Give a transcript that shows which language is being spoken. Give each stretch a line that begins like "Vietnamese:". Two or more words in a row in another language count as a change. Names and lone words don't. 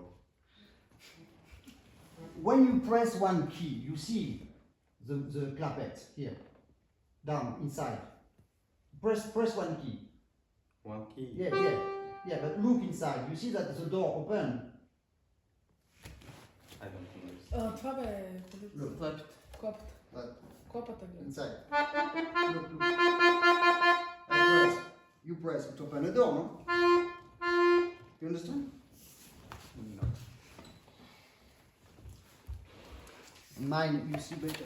English: When you press one key, you see, the clapet here, down inside. Press one key. One key. Yeah. But look inside. You see that the door open. I don't understand.
Bulgarian: Това бе,
English: Look. Left.
Bulgarian: копата.
English: But
Bulgarian: Копата гледа.
English: inside. Look. You press to open the door, no? You understand? No. Mine, you see better.